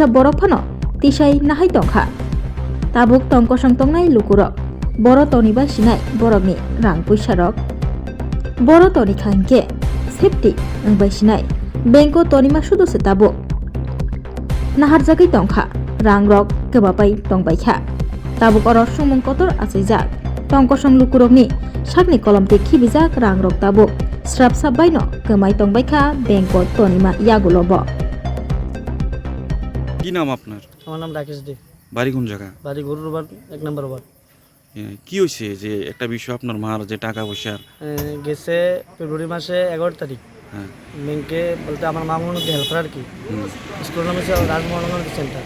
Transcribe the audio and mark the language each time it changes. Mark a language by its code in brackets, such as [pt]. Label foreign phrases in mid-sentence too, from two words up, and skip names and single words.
[trp] borok phano tisai nahai tongkha tabuk tongkosong tongnai lukurok boro toniba sinai borokni rang puisarok boro toni khangke safety angbai sinai benko tonima sudu se tabuk nahar jagai tongkha rang rok kebapai tongbaikha tabuk oro sumung kotor achaijak tongkosong lukurokni sakni kolomte khibijak rang rok tabuk srap sabbaino kemai tongbaikha benko tonima yagulobo [bn] কি নাম আপনার? আমার নাম রাকেশ দে। বাড়ি কোন জায়গা? বাড়ি গরুর বাড়ি 1 নম্বর ওয়ার্ড। কি হয়েছে যে একটা বিষয় আপনার মার যে টাকা পয়সার গেছে ফেব্রুয়ারি মাসে 11 তারিখ ব্যাংকে বলতে আমার মামুনকে হেল্পার আর কি স্কুল নাম হচ্ছে রাজমোহন সেন্টার।